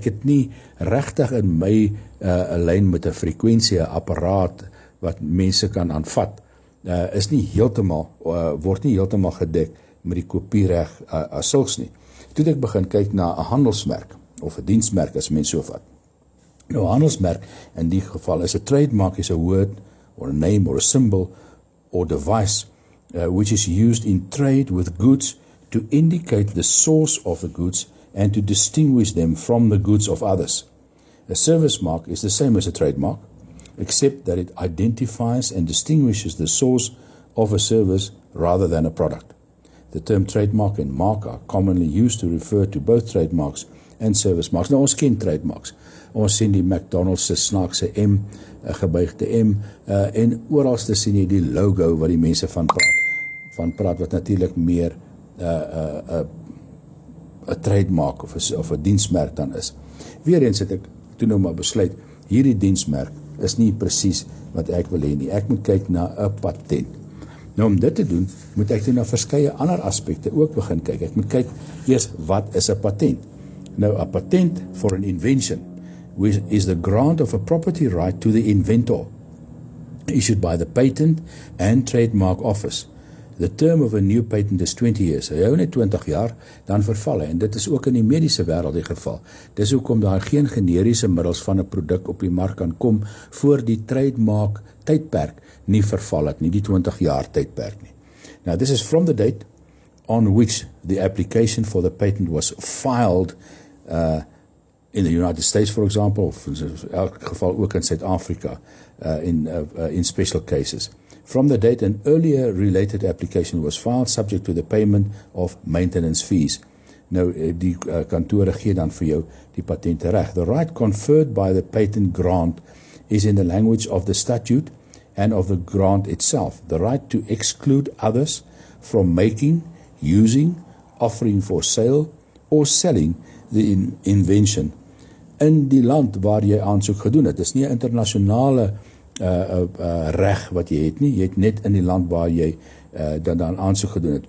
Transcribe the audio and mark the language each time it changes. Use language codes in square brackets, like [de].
[af] Ek het nie regtig in my lyn met 'n frekwensie, 'n apparaat wat mense kan aanvat, is nie heeltemal, word nie heeltemal gedek met die kopiereg as sulks nie. Toe ek begin kyk na 'n handelsmerk, of 'n diensmerk as mens so vat. Nou, 'n handelsmerk in die geval is 'n [en] trademark, is a word, or a name, or a symbol, or device, which is used in trade with goods to indicate the source of the goods and to distinguish them from the goods of others. A service mark is the same as a trademark, except that it identifies and distinguishes the source of a service rather than a product. The term trademark and mark are commonly used to refer to both trademarks and service marks. [af] Nou, ons ken trademarks. Ons sien die McDonald's se snaakse M, 'n gebuigde M, en oralste sien jy die logo wat die mense van praat, wat natuurlik meer 'n trademark of 'n diensmerk dan is. Weereens het ek toe nou maar besluit, hierdie diensmerk is nie presies wat ek wil hê nie. Ek moet kyk na 'n patent. Nou om dit te doen, moet ek na verskeie ander aspekte ook begin kyk. Ek moet kyk eers wat is 'n patent. Nou 'n [en] patent for an invention is the grant of a property right to the inventor issued by the Patent and Trademark Office. The term of a new patent is 20 years. [af] Hy hou net 20 jaar, dan verval hy. En dit is ook in die mediese wêreld die geval. Dis hoekom daar geen generiese middels van 'n produk op die mark kan kom voor die trademark tydperk nie verval het nie, die 20 jaar tydperk nie. [en] Now this is from the date on which the application for the patent was filed in the United States, for example, [af] of in elk geval ook in Suid-Afrika [en] in special cases. From the date an earlier related application was filed, subject to the payment of maintenance fees. [af] Nou, die kantore gee dan vir jou die patente reg. [en] The right conferred by the patent grant is in the language of the statute and of the grant itself. The right to exclude others from making, using, offering for sale or selling the invention [af] in die land waar jy aansoek gedoen het. Dit is nie 'n internasionale reg wat jy het nie. Jy het net in die land waar jy dan aansoek gedoen het.